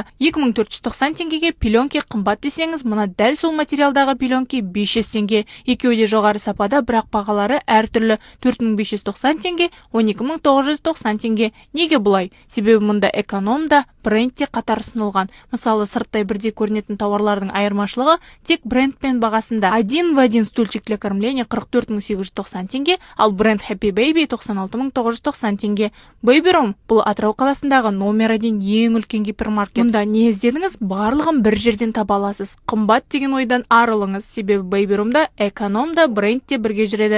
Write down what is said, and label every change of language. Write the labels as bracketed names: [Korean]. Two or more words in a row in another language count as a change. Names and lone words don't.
[Kazakh] 2490 теңгеге пеленке қымбат десеңіз, мұна дәл сол материалдағы пеленке 500 теңге. Екеуі де жоғары сапада, бірақ бағалары әртүрлі. 4590 теңге, 12990 теңге. Неге бұлай? Себебі мұнда экономда, брендте қатар ұсынылған. Мысалы, сырттай бірдей көрінетін тауарлардың айырмашылығы тек брендпен бағасында. [Russian] Один в один стульчик для кормления 44890 [Kazakh] теңге, ал бренд [Russian] Happy Baby 96990 теңге. [Kazakh] Baby Room бұл Атырау қаласындағы номер 1 ең үлкен гипермаркет. Мұнда не іздедіңіз, барлығын бір жерден таба аласыз. Қымбат деген ойдан арылыңыз, себебі Baby Roomда экономда, брендте бірге жүреді.